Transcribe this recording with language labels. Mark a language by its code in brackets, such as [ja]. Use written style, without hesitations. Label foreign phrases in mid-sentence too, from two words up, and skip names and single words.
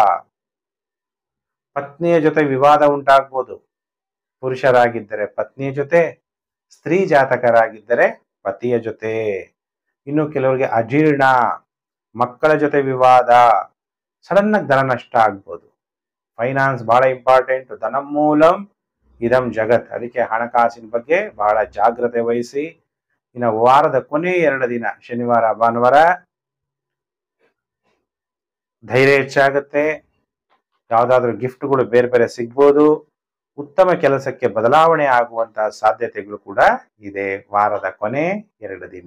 [kn] ಪತ್ನಿಯ ಜೊತೆ ವಿವಾದ ಉಂಟಾಗ್ಬೋದು, ಪುರುಷರಾಗಿದ್ದರೆ ಪತ್ನಿಯ ಜೊತೆ, ಸ್ತ್ರೀ ಜಾತಕರಾಗಿದ್ದರೆ ಪತಿಯ ಜೊತೆ. ಇನ್ನು ಕೆಲವರಿಗೆ ಅಜೀರ್ಣ, ಮಕ್ಕಳ ಜೊತೆ ವಿವಾದ, ಸಡನ್ ಆಗಿ ಧನ ನಷ್ಟ ಆಗ್ಬೋದು. ಫೈನಾನ್ಸ್ ಬಹಳ ಇಂಪಾರ್ಟೆಂಟ್. [sa] ಧನಂ ಮೂಲಂ ಇದಂ ಜಗತ್. [kn] ಅದಕ್ಕೆ ಹಣಕಾಸಿನ ಬಗ್ಗೆ ಬಹಳ ಜಾಗ್ರತೆ ವಹಿಸಿ. ಇನ್ನು ವಾರದ ಕೊನೆ 2 ದಿನ, ಶನಿವಾರ ಭಾನುವಾರ, ಧೈರ್ಯ ಹೆಚ್ಚಾಗುತ್ತೆ. ಯಾವ್ದಾದ್ರು ಗಿಫ್ಟ್ಗಳು ಬೇರೆ ಬೇರೆ ಸಿಗ್ಬೋದು. ಉತ್ತಮ ಕೆಲಸಕ್ಕೆ ಬದಲಾವಣೆ ಆಗುವಂತಹ ಸಾಧ್ಯತೆಗಳು ಕೂಡ ಇದೆ ವಾರದ ಕೊನೆ 2 ದಿನ.